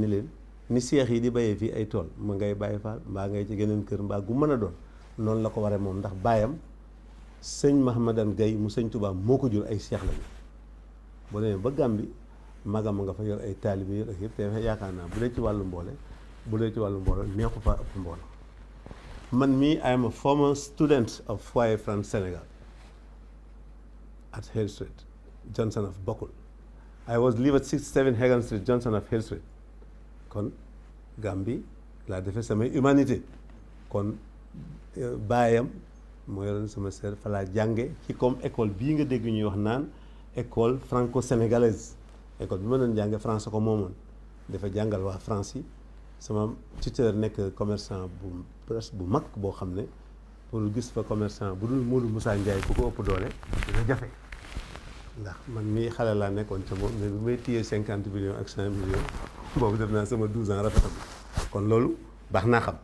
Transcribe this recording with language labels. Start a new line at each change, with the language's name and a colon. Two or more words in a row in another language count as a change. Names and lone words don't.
Wolof: ni seex yi di bayee fii ay tool ma ngay bàyyi faal mbaa ngay ci geneen kër mbaa gu mën a doon noonu la ko waree moom ndax baayam sëñ Mahamadan Gaye mu sëñ Tuubaa moo ko jur ay seex lañu boo demee ba Gambie magam nga fa yor ay taalibe yor ak yëpp te yaakaar naa bu dee ci wàllu mboole neexu fa ëpp mboole man mii
English: I am a former student of Foyer France Sénégal at Hill Street Johnson of Bokkul I was live at 67 Hagan Street Johnson of Hill Street
Wolof: kon Gambie laa defee samay humanité kon baayam moo yoroon sama sœur fa laa jànge ci
French: comme école
Wolof: bii nga dégg ñuy wax naan
French: école franco-sénégalaise école
Wolof: bi ma doon jànge France ko moomoon dafa jàngal waa France yi sama tuteur nekk commerçant bu presque bu mag boo xam ne pour gis fa commerçant bu dul Modou Moussa Ndiaye ku ko ëpp doole dina jafe ndax man mii xale laa nekkoon ca moom mais bu may téyee 50 millions ak 100 millions boobu def naa sama 12 ans rafetam kon loolu baax naa xam.